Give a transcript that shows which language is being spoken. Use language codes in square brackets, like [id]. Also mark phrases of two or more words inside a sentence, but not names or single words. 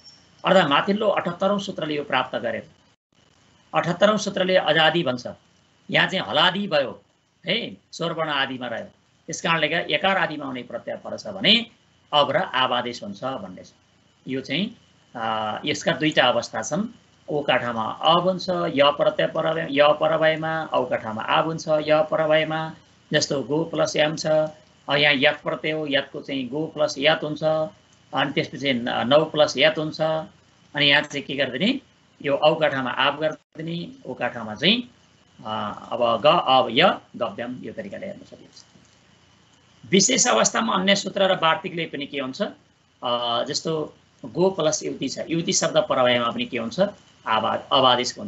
[ne] अर्थात् माथिल्लो 78औं सूत्रले यो प्राप्त गरे। 78औं सूत्रले अजादि भन्छ, यहाँ चाहिँ हलादि भयो है, स्वरवर्ण आदिमा रह्यो, त्यस कारणले गर्दा एकार आदिमा हुने प्रत्यय पर छ भने अब र आवादेश हुन्छ भन्ने छ। यो चाहिँ यसका दुईटा अवस्था छन्, ओ का ठाउँमा अब हुन्छ, य प्रत्यय पर य पर भएमा, औ का ठाउँमा आब हुन्छ य पर भएमा। जस्तो गो प्लस याम छ, यहाँ यत प्रत्यय हो, यतको चाहिँ गो प्लस यत हुन्छ, अनि त्यसपछि नौ प्लस यत हुन्छ, अनि यहाँ चाहिँ के गरिदिने, यो औ का ठाउँमा आब गरिदिने, ओ का ठाउँमा चाहिँ अब ग अब य गव्यम, यो तरिकाले हेर्न सकिन्छ। विशेष अवस्थामा अन्य सूत्र र वार्तिकले पनि के हुन्छ, जस्तो गो प्लस युति छ, युति शब्द पर भएमा पनि के हुन्छ, अवादेश हुन्छ।